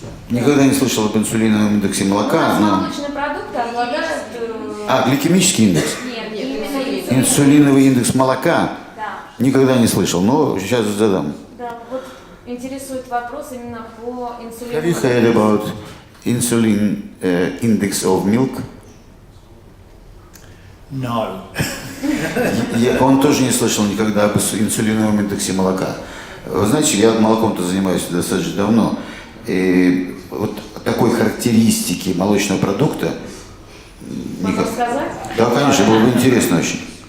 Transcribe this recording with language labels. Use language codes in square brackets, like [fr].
[ru] Никогда не слышал об инсулиновом индексе молока, но... Молочные продукты обладают... Гликемический индекс? Нет, именно Инсулиновый индекс молока? Да. Никогда не слышал, но сейчас задам. Да, вот интересует вопрос именно по инсулину. [en] Have you heard about insulin index of milk? No. [ru] Он тоже не слышал никогда об инсулиновом индексе молока. Вы знаете, я молоком-то занимаюсь достаточно давно. И вот такой характеристики молочного продукта... Могу сказать? Да, конечно, было бы интересно очень.